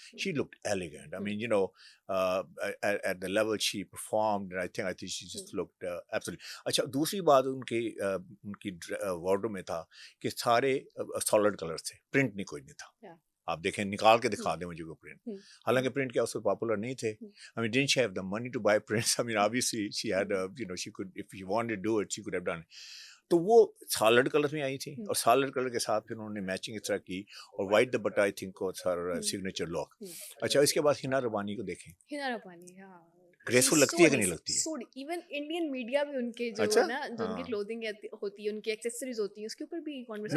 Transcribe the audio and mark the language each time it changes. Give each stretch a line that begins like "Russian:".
English: She looked elegant, I mean you know at the level she performed, I think she just looked absolutely.
Urdu: اچھا دوسری بات ان کی wardrobe میں تھا کہ سارے سالڈ کلرز تھے, پرنٹ نہیں کوئی نہیں تھا. آپ دیکھیں نکال کے دکھا دیں مجھے کو پرنٹ, حالانکہ پرنٹ کیا اس وقت پاپولر نہیں تھے.
English: I mean didn't she have the money to buy prints? I mean obviously she had she could, if she wanted to do it she could have done it.
Urdu: تو وہ solid colour میں آئی تھی, اور solid colour کے ساتھ پھر انہوں نے میچنگ اس طرح کی, اور white dupatta
English: I think was her signature look.
Urdu: اچھا اس کے بعد ہنا ربانی کو دیکھیں, ہنا ربانی گریسفل لگتی ہے کہ نہیں لگتی ہے؟ ایون انڈین میڈیا بھی ان کے جو ہے نا, جو ان کی کلوتھنگ ہوتی ہے, ان کی ایکسیسریز ہوتی ہیں, اس کے اوپر بھی کنورسیشن.